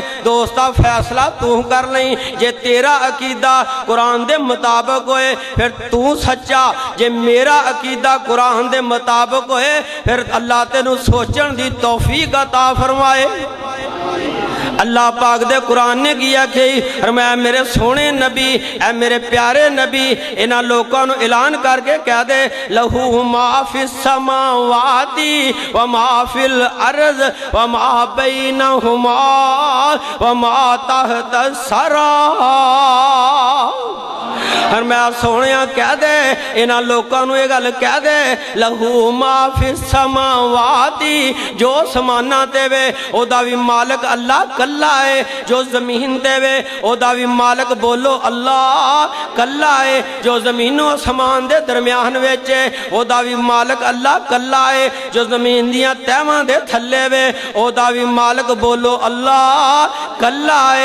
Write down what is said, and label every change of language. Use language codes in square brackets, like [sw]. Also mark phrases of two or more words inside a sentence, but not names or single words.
[pa] دوستا فیصلہ توں کر لئی، جے تیرا عقیدہ قرآن دے مطابق ہوئے فیر توں سچا، جے میرا عقیدہ قرآن دے مطابق ہوئے فیر اللہ تینوں سوچن دی توفیق عطا فرمائے. اللہ پاک دے قرآن نے کی آکھے، اور میں میرے سوہنے نبی اے میرے پیارے نبی انہاں لوکاں نوں اعلان کر کے کہہ دے, [ar] له ما في السماوات وما في الأرض وما بينهما وما تحت الثرى. [pa] اور میں سوہنیا کہہ دے انہاں لوکاں نوں یہ گل کہہ دے, [ar] له ما في السماوات, [pa] جو سمانا تے وے اوہدا بھی مالک اللہ کلا ہے. جو زمین تے وے اوہدا بھی مالک بولو اللہ کلا ہے. جو زمینوں آسمان دے درمیان وچ اوہدا بھی مالک اللہ کلا ہے. جو زمین دیاں تہواں دے تھلے وے اوہدا بھی مالک بولو اللہ کلا ہے.